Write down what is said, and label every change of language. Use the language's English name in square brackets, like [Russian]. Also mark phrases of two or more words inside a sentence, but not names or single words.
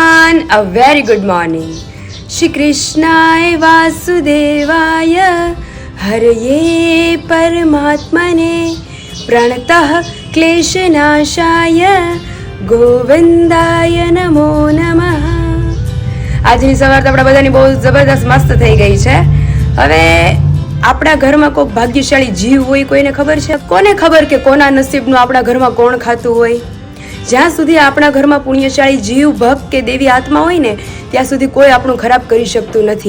[English] everyone, a very good morning. [Sanskrit] श्री कृष्णाय वासुदेवाय हरये परमात्मने प्रणतः क्लेशनाशाय गोविन्दाय नमो नमः. [Gujarati] આજની સવાર તો આપણા બધાની બહુ જબરદસ્ત મસ્ત થઈ ગઈ છે. હવે આપણા ઘરમાં કોઈ ભાગ્યશાળી જીવ હોય કોઈને ખબર છે? કોને ખબર કે કોના નસીબનું આપણા ઘરમાં કોણ ખાતું હોય? જ્યાં સુધી આપણા ઘરમાં પુણ્યશાળી જીવ ભક્ત કે દેવી આત્મા હોય ને ત્યાં સુધી કોઈ આપણું ખરાબ કરી શકતું નથી.